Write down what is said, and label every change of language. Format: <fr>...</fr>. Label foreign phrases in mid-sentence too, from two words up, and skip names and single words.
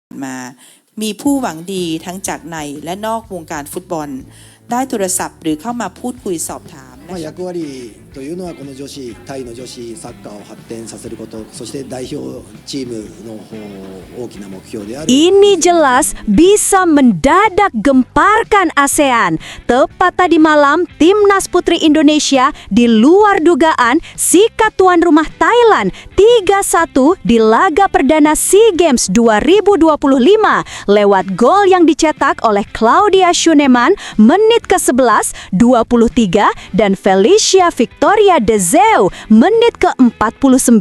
<th>มามีผู้หวังดีทั้งจากในและนอกวงการฟุตบอลได้โทรศัพท์หรือเข้ามาพูดคุยสอบถาม</th> <ja>役割というのはこのタイの女子サッカーを発展させること、そして代表チームの大きな目標である。</ja> <id>Ini jelas bisa mendadak gemparkan ASEAN. Tepat tadi malam, Timnas Putri Indonesia di luar dugaan sikat tuan rumah Thailand 3-1 di laga perdana SEA Games 2025 lewat gol yang dicetak oleh Claudia Schunemann menit ke-11, 23 dan Felicia Victoria De Zeeuw menit ke-49.</id>